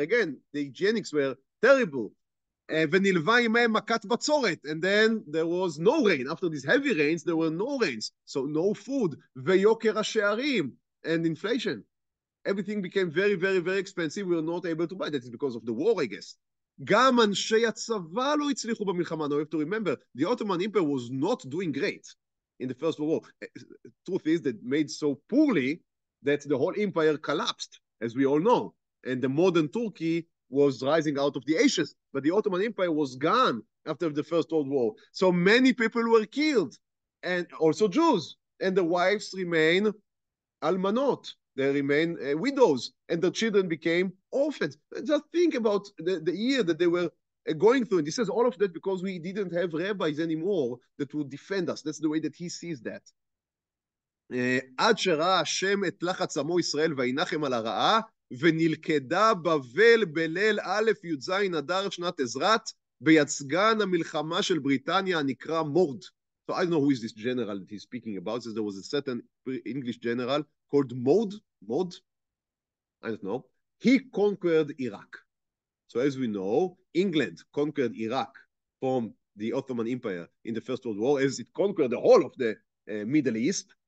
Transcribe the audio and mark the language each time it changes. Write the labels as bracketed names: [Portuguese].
[English] Again, the hygienics were terrible. [Hebrew] ונלווה עמהם מכת בצורת. [English] And then there was no rain. After these heavy rains, there were no rains. So no food. [Hebrew] ויוקר השערים, [English] and inflation. Everything became very, very, very expensive. We were not able to buy. That is because of the war, I guess. [Hebrew] גם אנשי הצבא לא הצליחו במלחמה. [English] Now you have to remember, the Ottoman Empire was not doing great in the First World War. Truth is that made so poorly that the whole empire collapsed, as we all know. And the modern Turkey was rising out of the ashes. But the Ottoman Empire was gone after the First World War. So many people were killed, and also Jews. And the wives remain almanot. They remain widows, and the children became orphans. Just think about the year that they were going through. And he says all of that because we didn't have rabbis anymore that would defend us. That's the way that he sees that. [Hebrew] עד שראה השם את לחץ עמו ישראל וינחם על הרעה, ונלכדה בבל בליל א' י"ז אדר שנת עזרת, ביצגן המלחמה של בריטניה הנקרא מורד. [English] So I don't know who is this general that he's speaking about. Says there was a certain English general called Maud, I don't know. He conquered Iraq. So as we know, England conquered Iraq from the Ottoman Empire in the First World War, as it conquered the whole of the Middle East.